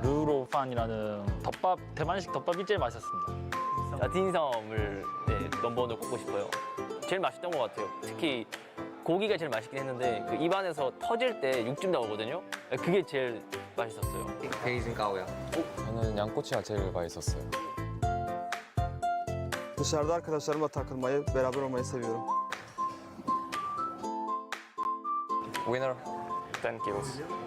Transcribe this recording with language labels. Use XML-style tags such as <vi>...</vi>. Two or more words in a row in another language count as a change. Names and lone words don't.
<ko>루로판이라는 덮밥, 대만식 덮밥이 제일 맛있었습니다. 딘섬을 넘버원으로 꼽고 싶어요. 제일 맛있던 것 같아요. 특히 고기가 제일 맛있긴 했는데 그 입안에서 터질 때 육즙 나오거든요. 그게 제일 맛있었어요. 베이징 까오야. 저는 양꼬치가 제일 맛있었어요.</ko> <tr>Dışarıda arkadaşlarımla takılmayı, beraber olmayı seviyorum.</tr> <en>Winner, 10 kills.</en>